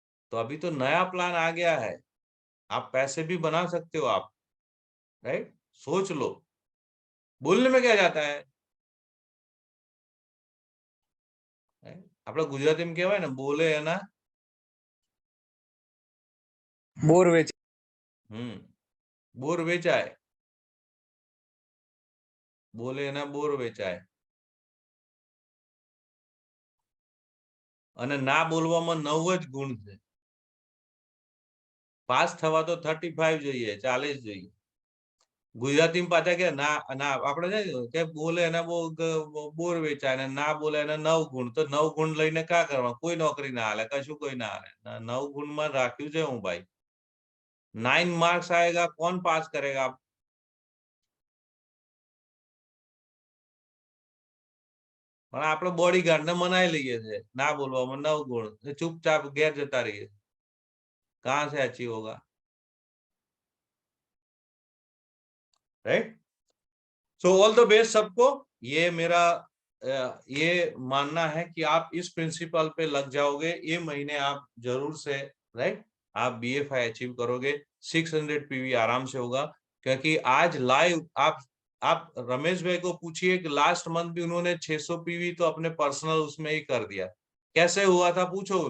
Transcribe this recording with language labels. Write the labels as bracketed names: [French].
[Hindi] तो अभी तो नया प्लान आ गया है, आप पैसे भी बना सकते हो आप, राइट। सोच लो, बोलने में क्या जाता है, [Gujarati] આપણે ગુજરાતીમાં કહેવાય ને, બોલે એના બોર વેચ બોર વેચાય, બોલે એના બોર વેચાય, અને ના બોલવામાં 9 જ ગુણ છે, પાસ થવા તો 35 જોઈએ, 40 જોઈએ। ગુજરાતીમાં પાછા કે ના ના આપણે કે બોલે એના બોર વેચાય ને ના બોલે એના 9 ગુણ, તો 9 ગુણ લઈને [Hindi] क्या [Gujarati] કરવા, કોઈ નોકરી ના હાલે, કશું કોઈ ના હાલે। 9 ગુણ માં રાખ્યું છે હું ભાઈ, [Hindi] 9 मार्क्स आएगा, कौन पास करेगा। [Gujarati] પણ આપણે બોડીગાર્ડ ને મનાઈ લઈએ છે, ના બોલવામાં 9 ગુણ, [Hindi] चुपचाप [Gujarati] ઘેર જતા રહીએ, [Hindi] कहां से अचीव होगा, right. [English] So all the best सबको। [Hindi] ये मेरा ये मानना है कि आप इस प्रिंसिपल पे लग जाओगे, ये महीने आप जरूर से, राइट, आप BFI अचीव करोगे, 600 PV आराम से होगा। क्योंकि आज लाइव आप रमेश भाई को पूछिए कि लास्ट मंथ भी उन्होंने 600 PV तो अपने पर्सनल उसमें ही कर दिया, कैसे हुआ था पूछो।